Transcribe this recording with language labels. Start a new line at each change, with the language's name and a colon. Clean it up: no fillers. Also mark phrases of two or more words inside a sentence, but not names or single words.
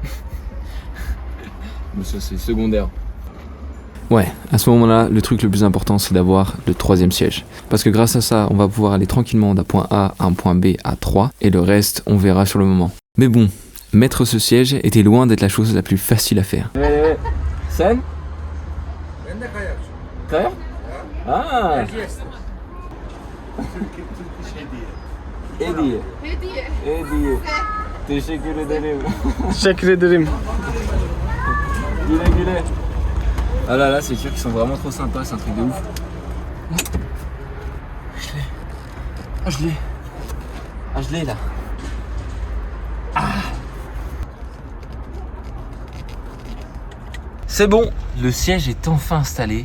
French: Mais ça c'est secondaire. Ouais, à ce moment-là, le truc le plus important c'est d'avoir le troisième siège. Parce que grâce à ça, on va pouvoir aller tranquillement d'un point A à un point B à 3 et le reste on verra sur le moment. Mais bon, mettre ce siège était loin d'être la chose la plus facile à faire.
Turkish: Sen? Kaya? Ah! Hediye. Hediye. Teşekkür ederim. Teşekkür ederim. Güle güle.
French: Ah là là, c'est sûr qu'ils sont vraiment trop sympas, c'est un truc de ouf. Je l'ai là. C'est bon, le siège est enfin installé.